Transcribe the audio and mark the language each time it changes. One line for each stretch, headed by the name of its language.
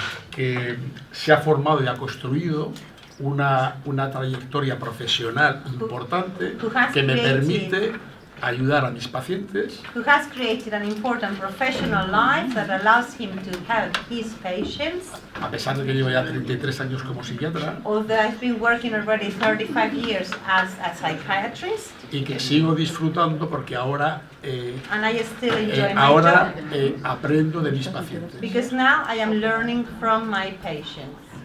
Spanish: que se ha formado y ha construido una trayectoria profesional importante que me permite ayudar a mis pacientes
English: who has created an important professional life that allows him to help his patients.
Spanish: a pesar de que llevo ya 33 años como psiquiatra
English: Although I've been working already 35 years as a psychiatrist,
Spanish: y que sigo disfrutando porque ahora
English: and I still enjoy my job
Spanish: aprendo de mis pacientes.
English: because now I am learning from my patients.